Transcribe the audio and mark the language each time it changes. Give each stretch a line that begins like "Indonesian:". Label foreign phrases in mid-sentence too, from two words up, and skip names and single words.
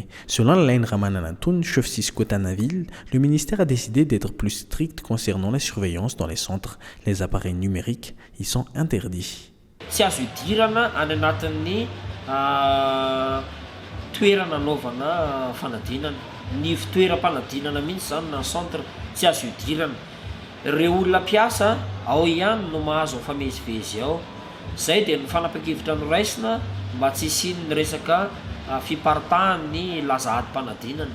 French: Selon Alain Ramananatoun, chef Siskotanaville, le ministère a décidé d'être plus strict concernant la surveillance dans les centres. Les appareils numériques y sont interdits.
Malagasy: Tsy azo idirana any anatin'ny toerana anaovana fanadinana. Ny fitoeram-panadinana mihitsy zany na centre tsy azo idirana. Ireo olona mpiasa ao ihany no mahazo mifamezivezy ao. Zay dia ny fanapa-kevitra noraisina mba tsy hisian'ny resaka fiparitahan'ny lazahady-panadinana.